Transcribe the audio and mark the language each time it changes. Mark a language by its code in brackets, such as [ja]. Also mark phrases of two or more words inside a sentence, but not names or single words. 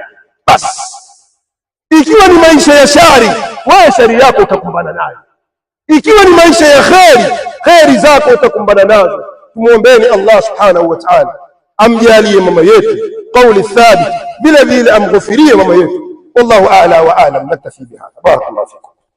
[sw] Basi ikiwa ni maisha ya shari, wewe shari yako utakumbana nayo. Ikiwa ni maisha ya kheri, kheri zako utakumbana nazo. Tumuombeeni Allah [ar] سبحانه وتعالى [sw] amjalie mama yetu kauli thabit, vile vile amghufirie mama yetu. [ar] والله أعلى وأعلم. نكتفي بهذا. بارك الله فيكم.